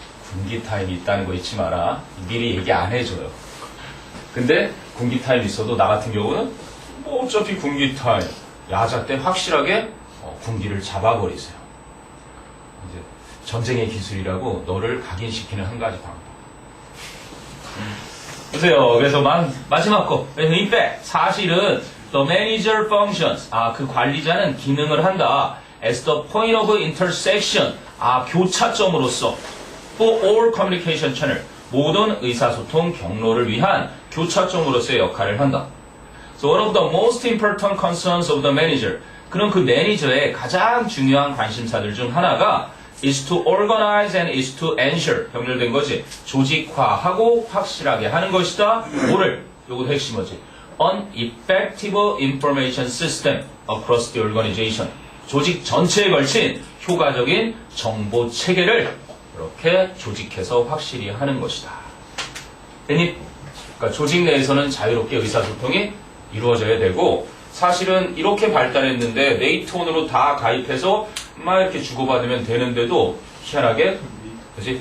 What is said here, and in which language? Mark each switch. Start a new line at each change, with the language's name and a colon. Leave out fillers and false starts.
Korean: 군기 타임이 있다는 거 잊지 마라. 미리 얘기 안 해줘요. 근데 군기 타임 있어도 나 같은 경우는 뭐 어차피 군기 타임 야자 때 확실하게 군기를 잡아버리세요. 이제 전쟁의 기술이라고 너를 각인시키는 한 가지 방법. 보세요. 그래서 마지막 거.
English: In fact,
Korean: 사실은
English: the manager functions.
Korean: 그 관리자는 기능을 한다.
English: As the point of intersection.
Korean: 교차점으로서
English: for all communication channel.
Korean: 모든 의사소통 경로를 위한 교차점으로서의 역할을 한다.
English: So one of the most important concerns of the manager.
Korean: 그럼 그 매니저의 가장 중요한 관심사들 중 하나가
English: is to organize and is to ensure.
Korean: 병렬된 거지. 조직화하고 확실하게 하는 것이다. 뭐를? 요거 핵심어지.
English: An effective information system across the organization.
Korean: 조직 전체에 걸친 효과적인 정보 체계를 이렇게 조직해서 확실히 하는 것이다. 됐니? 그러니까 조직 내에서는 자유롭게 의사소통이 이루어져야 되고 사실은 이렇게 발달했는데 네이트온으로 다 가입해서 막 이렇게 주고받으면 되는데도 희한하게 그치?